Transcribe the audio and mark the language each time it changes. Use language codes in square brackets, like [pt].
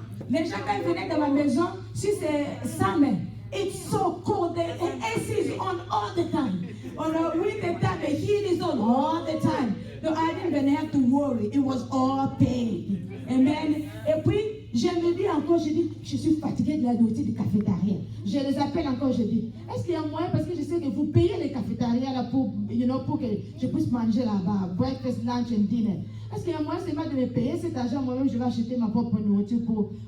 [fr] Les gens, quand ils venaient dans ma maison, si c'est summer, [en] it's so cold. The AC is on all the time. On the winter time, the heat is on all the time. So I didn't even have to worry. It was all paid. Amen. [fr] Et puis, je me dis encore, je suis fatiguée de la nourriture du cafétéria. Je les appelle encore, je dis, est-ce qu'il y a moyen, parce que je sais que vous payez les cafétérias là pour que je puisse manger là-bas, [en] breakfast, lunch and dinner. [fr] Est-ce qu'il y a moyen seulement de me payer cet argent, moi-même je vais acheter ma propre nourriture pour...